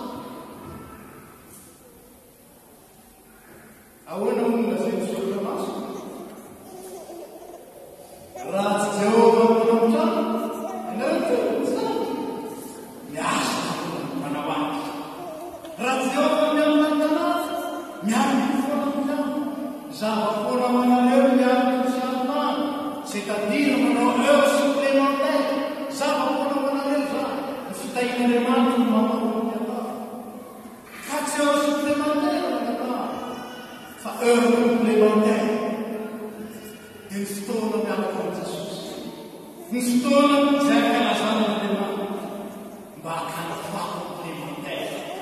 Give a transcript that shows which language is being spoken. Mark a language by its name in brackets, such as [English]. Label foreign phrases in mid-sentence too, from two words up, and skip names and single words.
[Malagasy] Ahoana monina zay misoratra maso raha tsy Jehova manambotrano ianareo tsy miasa manao azy. Raha tsy Jehova miamana miarika foana amizany zava-foana manareo miarika sy amana c'est-à-dire manao [French] heure supplémentaire [Malagasy] zava-foana manareo zany ny fitahin'Andriamanitra no mamparoany atao fa tsy [French] heure supplémentaire [Malagasy] ny atao fa [French] heure complémentaire. [Malagasy] Dia ny fotoana miaraka amin'ny Jesosy, ny fotoana izay ankalazana n'Andriamanitra mba hakana fa complémentaire.